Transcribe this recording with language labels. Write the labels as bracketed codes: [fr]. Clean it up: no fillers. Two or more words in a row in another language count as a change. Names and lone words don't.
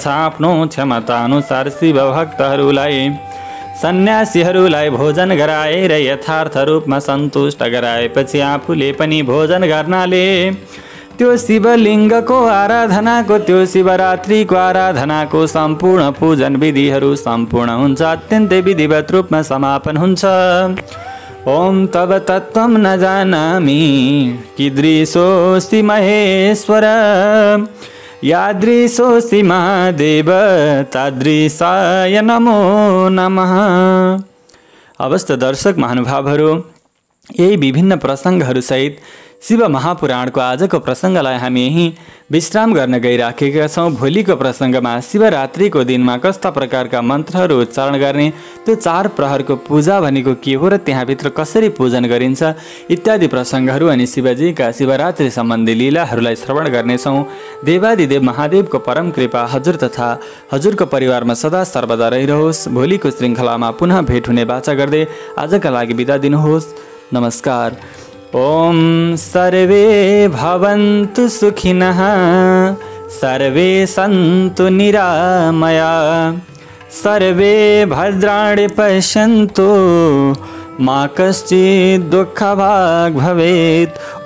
[ne] आफ्नो क्षमता अनुसार शिव भक्तहरूलाई सन्यासीहरूलाई भोजन गराएर यथार्थ रूपमा सन्तुष्ट गराएपछि आफूले पनि भोजन गर्नाले त्यो शिवलिङ्गको आराधनाको त्यो शिवरात्रिको आराधनाको सम्पूर्ण पूजन विधिहरू सम्पूर्ण हुन्छ। अत्यन्तै विधिवत रूपमा समापन हुन्छ। [sa] ओम तव तत्त्वं न जानामि कीदृशोऽसि महेश्वर यादृशोऽसि महादेव तादृशाय नमो नमः। [ne] अवस्थ दर्शक महानुभावहरू, यही विभिन्न प्रसङ्गहरू सहित शिव महापुराणको आजको प्रसङ्गलाई हामी यहीँ विश्राम गर्न गइराखेका छौँ। भोलिको प्रसङ्गमा शिवरात्रिको दिनमा कस्ता प्रकारका मन्त्रहरू उच्चारण गर्ने, त्यो 4 प्रहरको पूजा भनेको के हो र त्यहाँभित्र कसरी पूजन गरिन्छ इत्यादि प्रसङ्गहरू अनि शिवजीका शिवरात्रि सम्बन्धी लीलाहरूलाई श्रवण गर्नेछौँ। देवादिदेव महादेवको परम कृपा हजुर तथा हजुरको परिवारमा सदा सर्वदा रहिरहोस्। भोलिको श्रृङ्खलामा पुनः भेट हुने बाचा गर्दै आजका लागि बिदा दिनुहोस्। नमस्कार। [sa] ओम सर्वे भवन्तु सुखिनः सर्वे सन्तु निरामया सर्वे भद्राणि पश्यन्तु मा कश्चित् दुःखभाग् भवेत्।